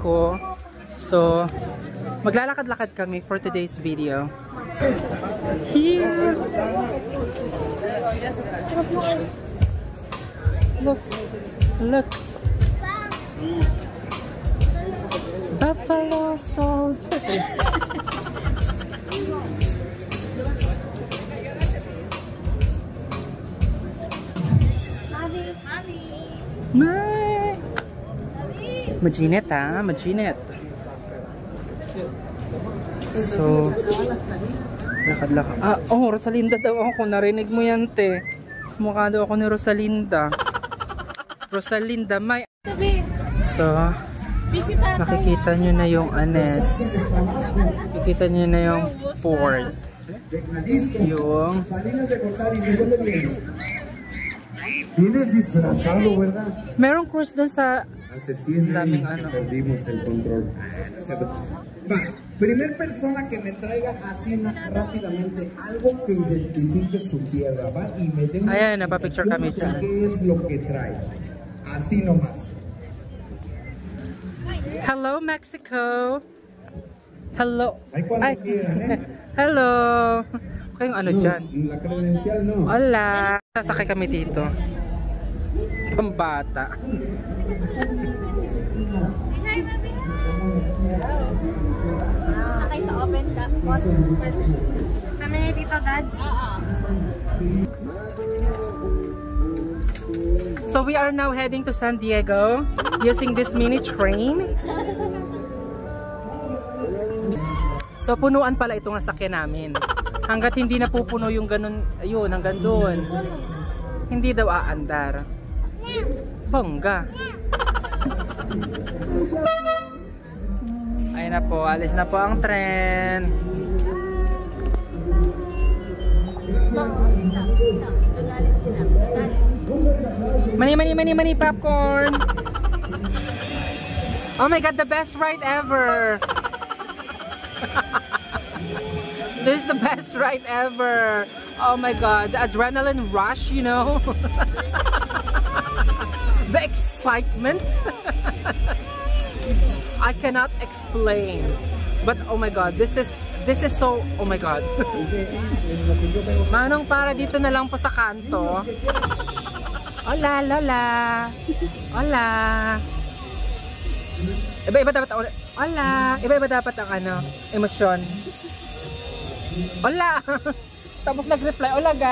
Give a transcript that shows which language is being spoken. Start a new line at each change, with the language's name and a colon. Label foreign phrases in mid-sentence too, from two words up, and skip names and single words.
Filipino: So, maglalakad-lakad kami
English: for today's video. Here! Look! Buffalo Soldier!
Filipino: Maginit ha, maginit. So, lakad-lakad. Rosalinda daw ako. Narinig mo yan, te. Mukha daw ako ni Rosalinda. Rosalinda, may... So, nakikita nyo na yung Anes. Nakikita nyo na yung port. Yung...
Spanish: Vienes disfrazado, ¿verdad?
Filipino: Merong cruise doon sa...
Spanish: Hace 100 años que perdimos el control. Va, primer persona que me traiga así rápidamente algo que identifique su tierra, ¿va? Y me dé una explicación de qué es lo que trae. Así nomás.
English: Hello, Mexico! Hello!
Spanish: Ay, cuando quieran, ¿eh?
Filipino: Hello! Kayong ano dyan?
Spanish: La credencial no. Hola!
Filipino: Sasakay kami dito. Pambata. Nakay sa open ka. Kami na dito, Dad. Oo.
English: So, So we are now heading to San Diego using this mini train.
Filipino: So punuan pala itong sasakyan namin. Hanggat hindi napupuno yung ganun, ayun, hanggang doon. Hindi daw aandar. Bongga. Ayun na po, alis na po ang tren.
English: Money popcorn. Oh my god, the best ride ever. This is the best ride ever. Oh my god, the adrenaline rush, you know. The excitement. I cannot explain. But oh my god, this is so, oh my god.
Filipino: Manong, para dito na lang po sa kanto.
Spanish: Hola, lola. Hola.
Filipino: Iba dapat ang hola. Iba dapat ang ano, emosyon. Hola. Tapos nag-reply, hola ga.